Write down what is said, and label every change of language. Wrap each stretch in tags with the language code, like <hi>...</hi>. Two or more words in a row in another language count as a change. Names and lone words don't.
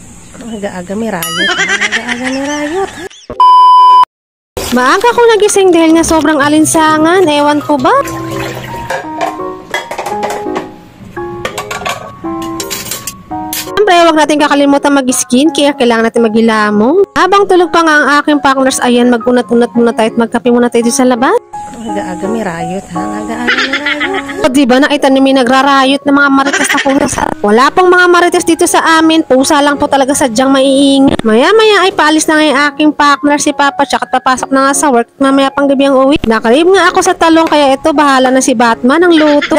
<tl>Aga-aga may rayot. Aga-aga may rayot. Maaga ko nagising dahil nga sobrang alinsangan. Ewan ko ba? Siyempre, huwag natin kakalimutan mag-skin kaya kailangan natin maghilamong. Habang tulog pa nga ang aking partners, ayan, mag-unat-unat muna tayo at magkape muna tayo sa labas. Aga-aga may rayot ha. Aga-aga may rayot. O diba, nakita niyo may nagrarayot ng mga marites na pusa. Wala pong mga marites dito sa amin. Pusa lang po talaga sadyang maiingat. Maya-maya ay paalis na nga yung aking partner si Papa Chuck at papasok na nga sa work. Mamaya pang gabi ang uwi. Nakalib nga ako sa talong kaya ito bahala na si Batman ang luto.</tl>